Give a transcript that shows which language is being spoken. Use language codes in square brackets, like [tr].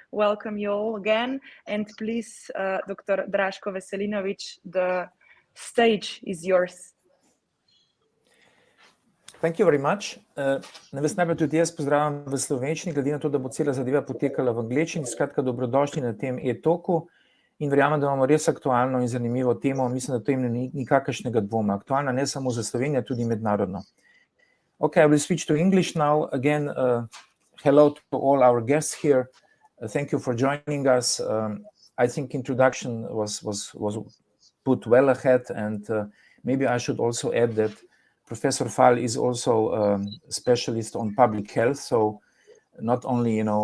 [en] Welcome you all again and please, Dr. Draško Veselinović, the stage is yours. Thank you very much. [sl] Naj vas najprej tudi jaz pozdravljam v slovenščini, glede na to, da bo cela zadeva potekala v angleščini. Skratka, dobrodošli na tem e-talku in verjamem, da imamo res aktualno in zanimivo temo. Mislim, da to ni nikakršnega dvoma. Aktualna ne samo za Slovenijo, tudi mednarodno. [en] Okay, I will switch to English now. Again, hello to all our guests here. Thank you for joining us. I think introduction was put well ahead, and maybe I should also add that Professor Fal is also a specialist on public health, so not only,